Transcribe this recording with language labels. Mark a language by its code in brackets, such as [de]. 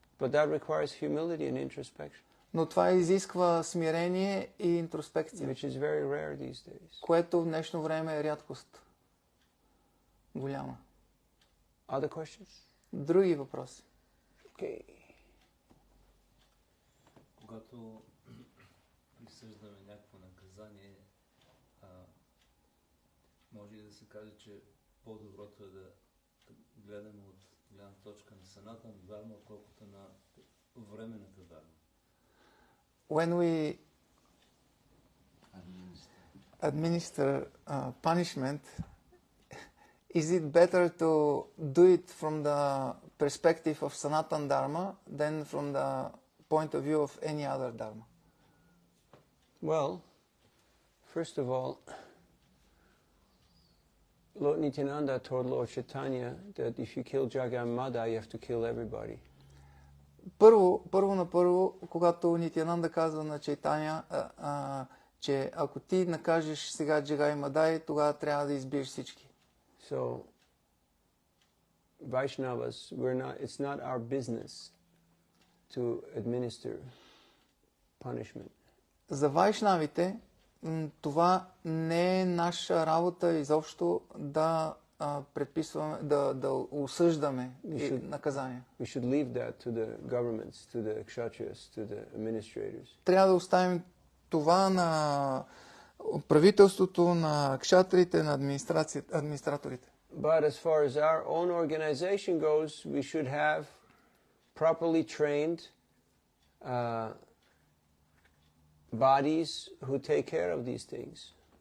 [en] But that requires humility and introspection. [bg] Но това изисква смирение и интроспекция, [en] Which is very rare these days. [bg] което в днешно време е рядкост. Голяма. [en] Other questions? [bg] Други въпроси? [en] Okay. [bg] Когато присъждаме някакво наказание, може и да се каже, че по-доброто е да гледаме от гледна точка на саната на дарма, отколкото на временната дарма. [en] When we administer punishment, is it better to do it from the perspective of Sanatan Dharma than from the point of view of any other Dharma? Well, first of all, Lord Nityananda told Lord Chaitanya that if you kill Jagamada, you have to kill everybody. [bg] Първо, когато Нитянанда казва на Чайтаня, че ако ти накажеш сега Джагай Мадай, тогава трябва да избиеш всички. [en] So, Vaishnavas, it's not our business to administer punishment. [bg] За вайшнавите това не е наша работа изобщо да предписваме, да осъждаме наказания. [en] We should leave that to the governments, to the kshatriyas, to the administrators. [bg] Трябва да оставим това на правителството, на кшатрите, на администраторите. [en] But as far as our own organization goes, we should have properly trained bodies who take care of these things.